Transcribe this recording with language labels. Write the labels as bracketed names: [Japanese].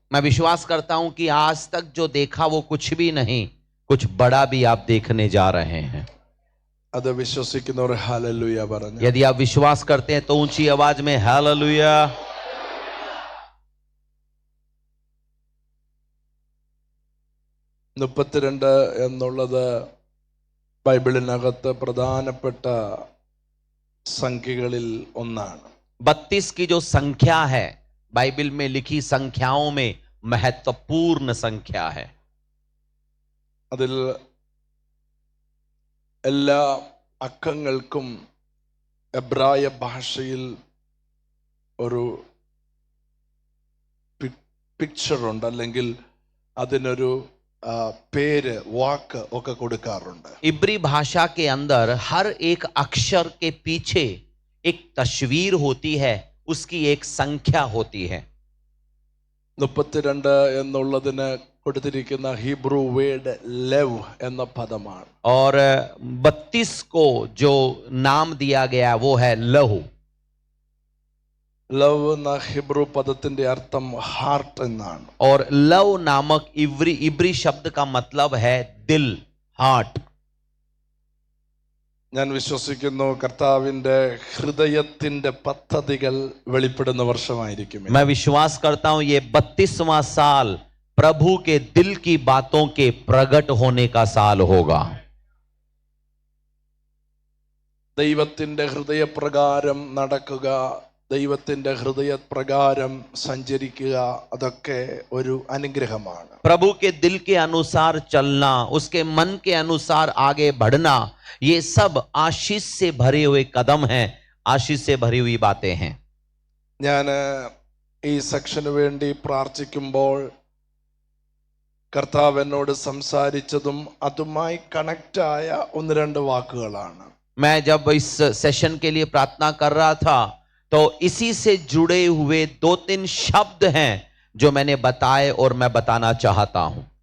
[Hindi] मैं विश्वास करता हूं कि आज तक जो देखा वो कुछ भी नहीं, कुछ बड़ा भी आप देखने जा रहे हैं। [Malayalam] അത് വിശ്വസിക്കുന്നവർ ഹല്ലേലൂയ പറഞ്ഞു. [Hindi] यदि आप विश्वास करते हैं तो ऊंची आवाज में हालेलुया। [Malayalam] 32 എന്നുള്ളത് ബൈബിളിനകത്ത് പ്രധാനപ്പെട്ട സംഖ്യകളിൽ ഒന്നാണ്. [Hindi] 32 की जो संख्या है बाइबल में लिखी संख्याओं में महत्वपूर्ण संख्या है। [Malayalam] അതിൽ എല്ലാ അക്കങ്ങൾക്കും എബ്രായ ഭാഷയിൽ ഒരു പിക്ചർ ഉണ്ട്, അല്ലെങ്കിൽ അതിനൊരു പേര് വാക്ക് ഒക്കെ കൊടുക്കാറുണ്ട്. [Hindi] इब्री भाषा के अंदर हर एक अक्षर के पीछे एक तस्वीर होती है, उसकी एक संख्या होती है। [Malayalam] 32 എന്നുള്ളതിന് കൊടുത്തിരിക്കുന്ന ഹീബ്രു വേർഡ് ലെവ് എന്ന പദമാണ്. [Hindi] और 32 को जो नाम दिया गया वो है लहू। [Malayalam] ലവ് എന്ന ഹിബ്രു പദത്തിന്റെ അർത്ഥം ഹാർട്ട് എന്നാണ്. [Hindi] और लव नामक इब्री शब्द का मतलब है दिल, हार्ट। [Malayalam] ഞാൻ വിശ്വസിക്കുന്നു കർത്താവിന്റെ ഹൃദയത്തിന്റെ പദ്ധതികൾ വെളിപ്പെടുന്ന വർഷമായിരിക്കും. [Hindi] मैं विश्वास करता हूं ये 32वां साल प्रभु के दिल की बातों के प्रकट होने का साल होगा। [Malayalam] ദൈവത്തിന്റെ ഹൃദയപ്രകാരം നടക്കുക, ദൈവത്തിന്റെ ഹൃദയപ്രകാരം സഞ്ചരിക്കുക, അതൊക്കെ ഒരു അനുഗ്രഹമാണ്. [Hindi] प्रभु के दिल के अनुसार चलना, उसके मन के अनुसार आगे बढ़ना, ये सब आशीष से भरे हुए कदम हैं, आशीष से भरी हुई बातें हैं। [Malayalam] ഞാൻ ഈ സെക്ഷന് വേണ്ടി പ്രാർത്ഥിക്കുമ്പോൾ കർത്താവ് എന്നോട് സംസാരിച്ചതും അതുമായി കണക്റ്റായ ഒന്ന് രണ്ട് വാക്കുകളാണ്. [Hindi] मैं जब इस सेशन के लिए प्रार्थना कर रहा था तो इसी से जुड़े हुए 2-3 शब्द हैं जो मैंने बताए और मैं बताना चाहता हूं।